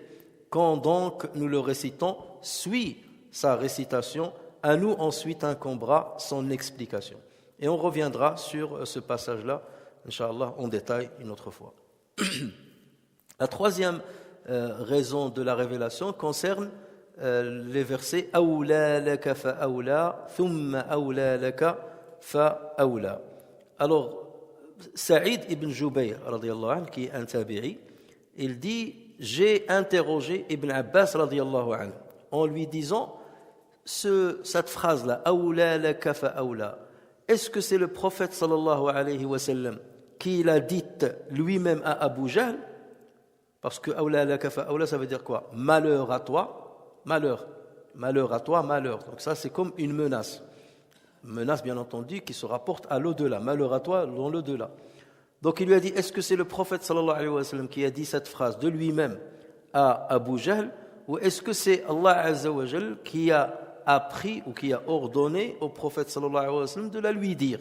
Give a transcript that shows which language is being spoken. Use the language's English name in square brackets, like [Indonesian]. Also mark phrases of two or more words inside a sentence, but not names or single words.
[French] Quand donc nous le récitons, suit sa récitation, à nous ensuite incombera son explication. Et on reviendra sur ce passage-là, Inch'Allah, en détail une autre fois. La troisième raison de la révélation concerne les versets « [Arabic] أولى لك فأولى ثم أولى لك فأولى ». [French] Alors, Saïd ibn Jubayr, [Arabic] رضي الله عنه, [French] qui est un tabi'i, il dit « J'ai interrogé Ibn Abbas [Arabic] رضي الله عنه [French] en lui disant cette phrase-là, [Arabic] أولى لك فأولى, [French] est-ce que c'est le prophète [Arabic] صلى الله عليه وسلم [French] qui l'a dite lui-même à Abu Jahl? Parce que [Arabic] أولى لك فأولى, [French] ça veut dire quoi? Malheur à toi, malheur. Malheur à toi, malheur. Donc ça, c'est comme une menace. Une menace, bien entendu, qui se rapporte à l'au-delà. Malheur à toi dans l'au-delà. Donc il lui a dit, est-ce que c'est le prophète [Arabic] صلى الله عليه وسلم [French] qui a dit cette phrase de lui-même à Abu Jahl, ou est-ce que c'est [Arabic] الله عز وجل [French] qui a appris ou qui a ordonné au prophète [Arabic] صلى الله عليه وسلم [French] de la lui dire?